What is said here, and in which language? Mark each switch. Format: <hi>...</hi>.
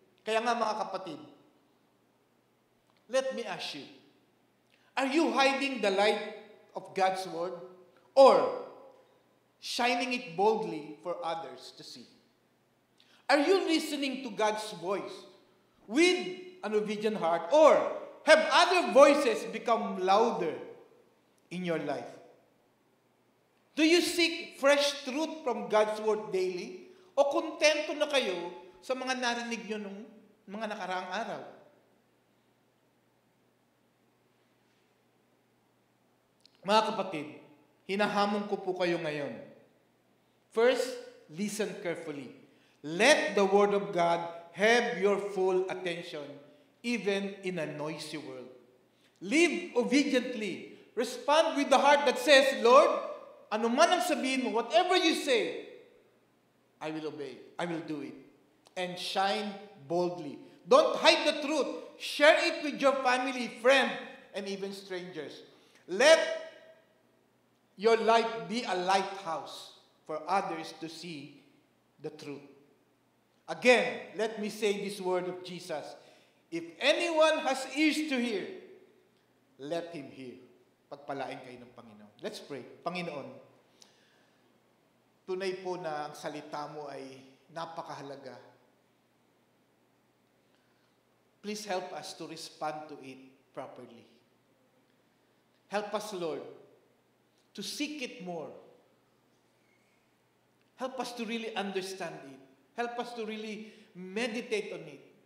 <tl>Kaya nga mga kapatid,</tl> <en>let me ask you, are you hiding the light of God's Word or shining it boldly for others to see? Are you listening to God's voice with an obedient heart, or have other voices become louder in your life? Do you seek fresh truth from God's Word daily?</en> <tl>O kontento na kayo sa mga narinig nyo nung mga nakaraang araw? Mga kapatid, hinahamon ko po kayo ngayon.</tl> <en>First, listen carefully. Let the Word of God have your full attention, even in a noisy world. Live obediently. Respond with the heart that says, Lord,</en> <tl>ano man ang sabihin mo,</tl> <en>whatever you say, I will obey. I will do it. And shine boldly. Don't hide the truth. Share it with your family, friend, and even strangers. Let your light be a lighthouse for others to see the truth. Again, let me say this word of Jesus. If anyone has ears to hear, let him hear.</en> <tl>Pagpalain kayo ng Panginoon.</tl> <en>Let's pray.</en> <tl>Panginoon, tunay po na ang salita mo ay napakahalaga.</tl> <en>Please help us to respond to it properly. Help us, Lord, to seek it more. Help us to really understand it. Help us to really meditate on it.</en>